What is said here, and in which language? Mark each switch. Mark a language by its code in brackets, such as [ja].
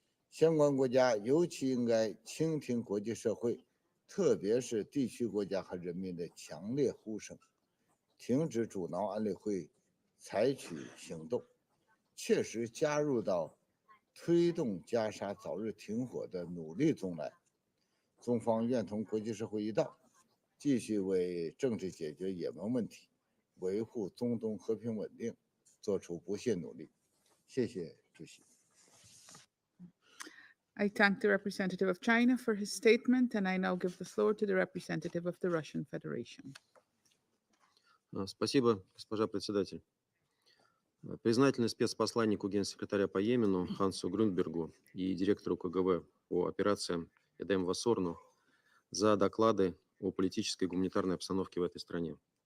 [zh] 相关国家尤其应该倾听国际社会，特别是地区国家和人民的强烈呼声，停止阻挠安理会采取行动，切实加入到推动加沙早日停火的努力中来。中方愿同国际社会一道，继续为政治解决也门问题、维护中东和平稳定做出不懈努力。谢谢主席。 [en] I thank the representative of China for his statement, and I now give the floor to the representative of the Russian Federation. [ru] Спасибо, госпожа председатель. Признательный спецпосланнику генсекретаря по Йемену Хансу Грундбергу и директору КГБ по операциям Эдем Вассорну за доклады о политической и гуманитарной обстановке в этой стране.